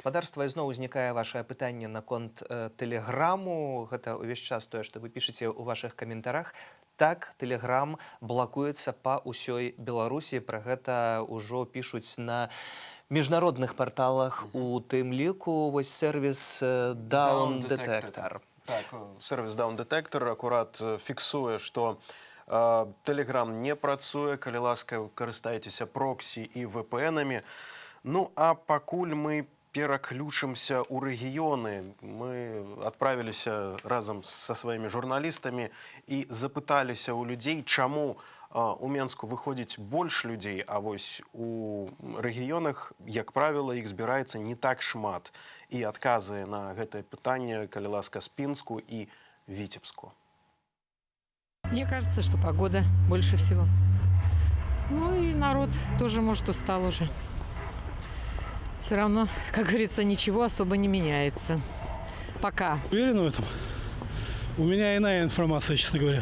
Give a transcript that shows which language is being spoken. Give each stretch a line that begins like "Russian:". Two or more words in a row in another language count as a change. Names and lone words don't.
Belarusian: Гаспадарства, ізноў узнікае вашае пытанне наконт тэлеграму. Гэта ўвесь час тое, што вы пішаце ў вашых каментарах. Так, тэлеграм блакуецца па ўсёй Беларусі. Пра гэта ўжо пішуць на міжнародных парталах, у тым ліку вось сервіс Down Detector. Так, сервіс Down Detector акурат фіксуе, што тэлеграм не працуе, калі ласка, карыстайцеся проксі і VPN-амі. Ну, а пакуль мы пераключымся ў рэгіёны. Мы адправіліся разам са сваімі журналістамі і запыталіся ў людзей, чаму у Менску выходзіць больш людзей, а вось у рэгіёнах, як правіла, іх збіраецца не так шмат. І адказы на гэтае пытанне, калі ласка, з Пінску і Віцебску.
Russian: Мне кажется, что погода больше всего. Ну и народ тоже, может, устал уже. Все равно, как говорится, ничего особо не меняется. Пока. Уверен в этом? У меня иная информация, честно говоря.